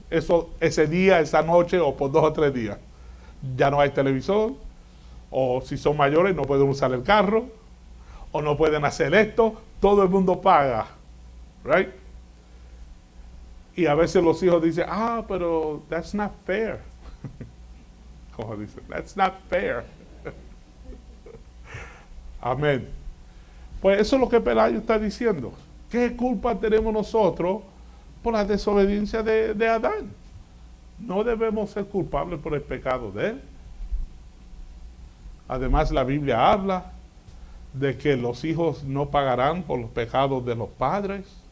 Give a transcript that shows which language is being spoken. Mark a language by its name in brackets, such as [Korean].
[Spanish] Ese día, esa noche o por 2 o 3 días. Ya no hay televisor, o si son mayores no pueden usar el carro, o no pueden hacer esto. Todo el mundo paga, [English] right? [Spanish] Y a veces los hijos dicen, pero [English] that's not fair. [Spanish] Como dicen, [English] that's not fair. [Spanish] Amén. Pues eso es lo que Pelayo está diciendo. ¿Qué culpa tenemos nosotros por la desobediencia de Adán? no debemos ser culpables por el pecado de él. Además, la Biblia habla de que los hijos no pagarán por los pecados de los padres.